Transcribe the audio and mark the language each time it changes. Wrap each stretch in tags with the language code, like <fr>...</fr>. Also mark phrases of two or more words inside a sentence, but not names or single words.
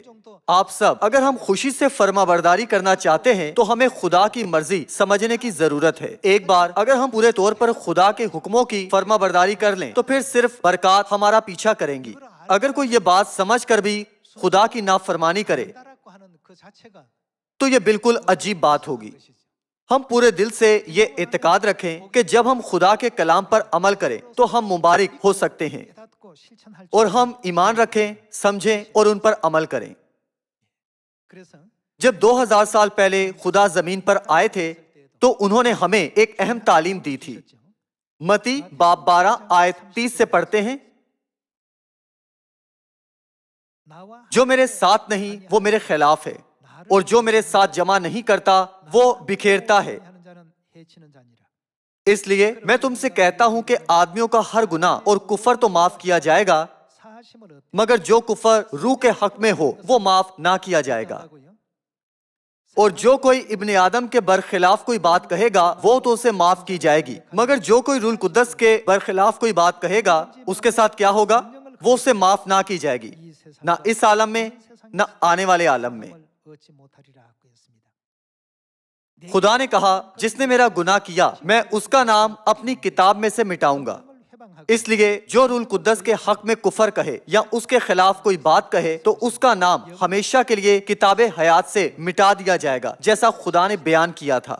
<ur>آپ سب اگر ہم خوشی سے فرما برداری کرنا چاہتے ہیں تو ہمیں خدا کی مرضی سمجھنے کی ضرورت ہے۔ ایک بار اگر ہم پورے طور پر خدا کے حکموں کی فرما برداری کر لیں تو پھر صرف برکات ہمارا پیچھا کریں گی۔ اگر کوئی یہ بات سمجھ کر بھی خدا کی نافرمانی کرے</ur> <ko>따라고 하는 그 자체가</ko> <ur>تو یہ بالکل عجیب بات ہوگی۔ ہم پورے دل سے یہ اعتقاد رکھیں کہ جب ہم خدا کے کلام پر عمل کریں تو ہم مبارک ہو سکتے ہیں،</ur> <ko>깨닫고 실천할</ko> <ur>اور ہم ایمان رکھیں، سمجھیں اور ان پر عمل کریں۔</ur> <ko>그래서</ko> <ur>جب 2000 سال پہلے خدا زمین پر آئے تھے تو انہوں نے ہمیں ایک اہم تعلیم دی تھی۔ متی باب 12 آیت 30 سے پڑھتے ہیں،</ur> <ko>나와</ko> <ur>جو میرے ساتھ نہیں وہ میرے خلاف ہے، اور جو میرے ساتھ جمع نہیں کرتا وہ بکھیرتا ہے۔</ur> <ko>하는 자는 해치는 자니라.</ko> <ur>اس لیے میں تم سے کہتا ہوں کہ آدمیوں کا ہر گناہ اور کفر تو معاف کیا جائے گا،</ur> <ko>사하심을 얻</ko> <ur>مگر جو کفر روح کے حق میں ہو وہ معاف نہ کیا جائے گا۔</ur> <ko>고요.</ko> <ur>اور جو کوئی ابن آدم کے برخلاف کوئی بات کہے گا وہ تو اسے معاف کی جائے گی، مگر جو کوئی روح القدس کے برخلاف کوئی بات کہے گا اس کے ساتھ کیا ہوگا؟ وہ اسے معاف نہ کی جائے گی،</ur> <ko>이 세상</ko> <ur>نہ اس عالم میں نہ آنے والے عالم میں۔</ur> <ko>얻지 못하리라고 했습니다.</ko> <ur>خدا نے کہا، جس نے میرا گناہ کیا میں اس کا نام اپنی کتاب میں سے مٹاؤں گا۔ اس لیے جو روح القدس کے حق میں کفر کہے یا اس کے خلاف کوئی بات کہے تو اس کا نام ہمیشہ کے لیے کتاب حیات سے مٹا دیا جائے گا، جیسا خدا نے بیان کیا تھا۔</ur>